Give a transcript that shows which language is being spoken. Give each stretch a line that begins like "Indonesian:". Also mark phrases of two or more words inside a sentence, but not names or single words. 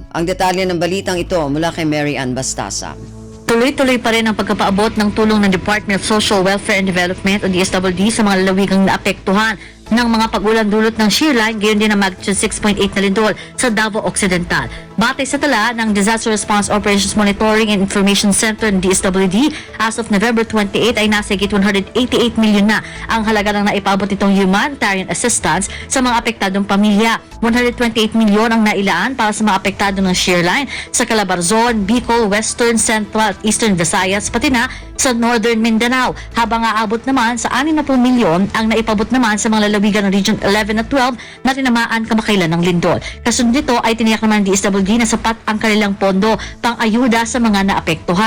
Filipino: Ang detalye ng balitang ito mula kay Mary Ann Bastasa. Tuloy-tuloy pa rin ang pagkapaabot ng tulong ng Department of Social Welfare and Development o DSWD sa mga lalawigang naapektuhan ng mga pag-ulan dulot ng shearline, gayon din ang magnitude 6.8 na lindol sa Davao Occidental. Batay sa tala ng Disaster Response Operations Monitoring and Information Center ng DSWD,
English: as of November 28
Filipino: ay nasa higit 188 milyon na ang halaga ng naipabot itong
English: humanitarian assistance
Filipino: sa mga apektadong pamilya. 128 milyon ang nailaan para sa mga apektado ng shearline sa Calabar Zone, Bicol, Western, Central at Eastern Visayas, pati na sa Northern Mindanao, habang aabot naman sa 60 milyon ang naipabot naman sa mga lalawigan ng Region 11 at 12 na tinamaan kamakailan ng lindol. Kasunod nito ay tiniyak naman ng DSWD na sapat ang kanilang pondo pang-ayuda sa mga naapektuhan.